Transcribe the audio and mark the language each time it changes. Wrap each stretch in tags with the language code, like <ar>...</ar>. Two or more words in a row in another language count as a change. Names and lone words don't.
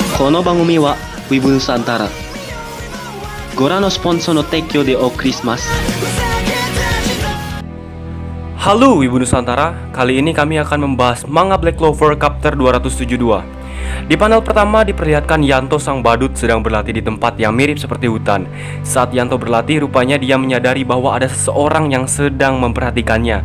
<ja>この番組は Wibu Nusantara ご覧のスポンサーの提供でお送りします。</ja> <id>Halo Wibu Nusantara, kali ini kami akan membahas manga Black Clover Chapter 272. Di panel pertama diperlihatkan Yanto sang badut sedang berlatih di tempat yang mirip seperti hutan. Saat Yanto berlatih, rupanya dia menyadari bahwa ada seseorang yang sedang memperhatikannya.</id>